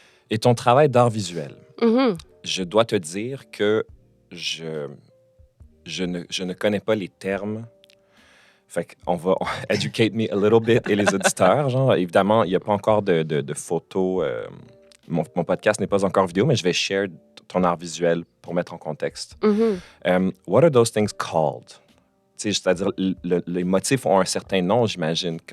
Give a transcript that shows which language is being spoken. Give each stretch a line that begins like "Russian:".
French: Et ton travail d'art visuel, je dois te dire que je ne connais pas les termes. Fait qu'on va
English: educate me a little bit
French: et les auditeurs. Genre, évidemment, il n'y a pas encore de photos. Mon podcast n'est pas encore vidéo, mais je vais share ton art visuel pour mettre en contexte.
English: What are those things called?
French: C'est-à-dire, les motifs ont un certain nom, j'imagine.